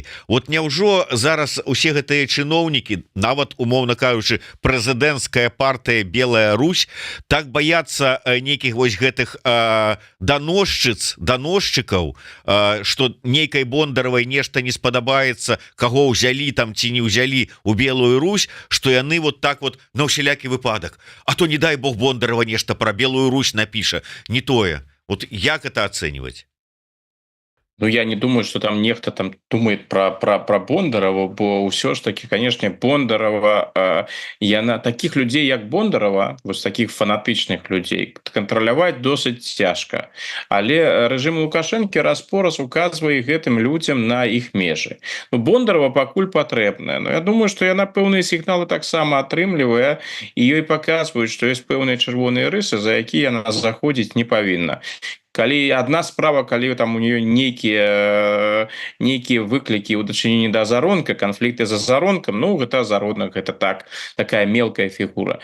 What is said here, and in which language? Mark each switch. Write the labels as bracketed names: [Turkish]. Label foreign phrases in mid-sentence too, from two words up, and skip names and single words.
[Belarusian] Вот няўжо зараз усе гэтыя чыноўнікі, нават умоўна кажучы прэзідэнцкая партыя Белая Русь, так баяцца нейкіх вось гэтых даносчыкаў, што нейкай Бондаровай нешта не спадабаецца, каго ўзялі там ці не ўзялі у Белую Русь, што яны вот так вот на ўсялякі выпадак. А то не дай Бог Бондарова нешта про Белую Русь напіша. [Russian] Не тое. Вот як это оценивать? Ну, я не думаю, что там нехто там думает про Бондарова, [Belarusian] бо ўсё ж таки, конечно, Бондарова, яна таких людей, як Бондарова, вось таких фанатычных людей, кантраляваць досыць цяжка. Але рэжым Лукашэнкі раз-пораз указвае гэтым людзям на іх межы. Ну, Бондарова пакуль патрэбная. [Russian] Но я думаю, что [Belarusian] яна пэўныя сігналы таксама атрымлівае, і ёй паказваюць, што ёсць пэўныя чырвоныя рысы, за якія яна заходзіць не павінна. Калі одна справа, калі там у нее нейкія выклікі ў дачыненні да Азаронка, канфлікты з Азаронкам, ну гэта Азаронак, гэта такая мелкая фігура.